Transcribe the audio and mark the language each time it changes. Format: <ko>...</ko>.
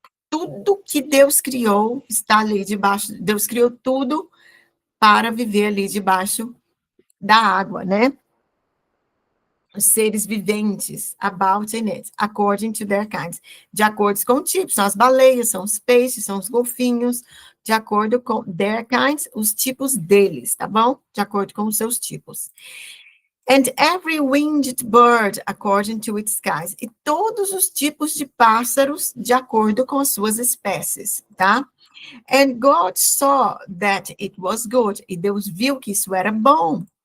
<pt>Tudo que Deus criou está ali debaixo, Deus criou tudo para viver ali debaixo da água, né? Os seres viventes,</pt> <en>about in it, according to their kinds.</en> <pt>De acordo com o tipo, são as baleias, são os peixes, são os golfinhos, de acordo com</pt> <en>their kinds,</en> <pt>os tipos deles, tá bom? De acordo com os seus tipos.</pt> <en>And every winged bird according to its kinds.</en> <pt>E todos os tipos de pássaros de acordo com as suas espécies, tá?</pt> <en>And God saw that it was good.</en> <pt>E Deus viu que isso era bom.</pt>